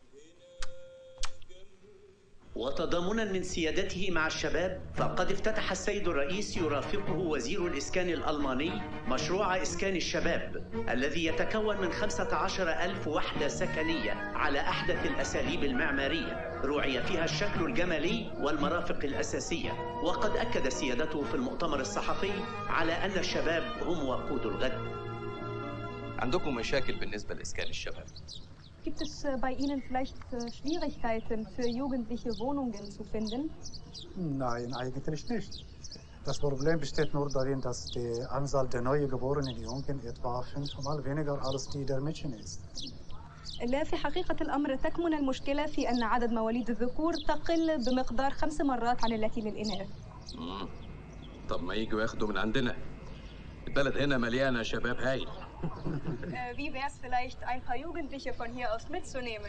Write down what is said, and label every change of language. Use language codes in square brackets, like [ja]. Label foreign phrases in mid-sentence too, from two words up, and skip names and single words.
[ar] وتضامنا من سيادته مع الشباب، فقد افتتح السيد الرئيس يرافقه وزير الإسكان الألماني مشروع إسكان الشباب الذي يتكون من 15,000 وحدة سكنية على أحدث الأساليب المعمارية رعي فيها الشكل الجمالي والمرافق الأساسية. وقد أكد سيادته في المؤتمر الصحفي على أن الشباب هم وقود الغد. عندكم مشاكل بالنسبة لإسكان الشباب؟ [de] Gibt es bei Ihnen vielleicht Schwierigkeiten für Jugendliche Wohnungen zu finden? Nein, eigentlich nicht. Das Problem besteht nur darin, dass die Anzahl der neugeborenen Jungen etwa 5-mal weniger als die der Mädchen ist. [ar] لا، في حقيقة الأمر تكمن المشكلة في أن عدد مواليد الذكور تقل بمقدار 5 مرات عن التي للإناث. طب ما يجوا ياخدوا من عندنا، البلد هنا مليانة شباب هايل. [de] Wie wäre es vielleicht, ein paar Jugendliche von hier aus mitzunehmen?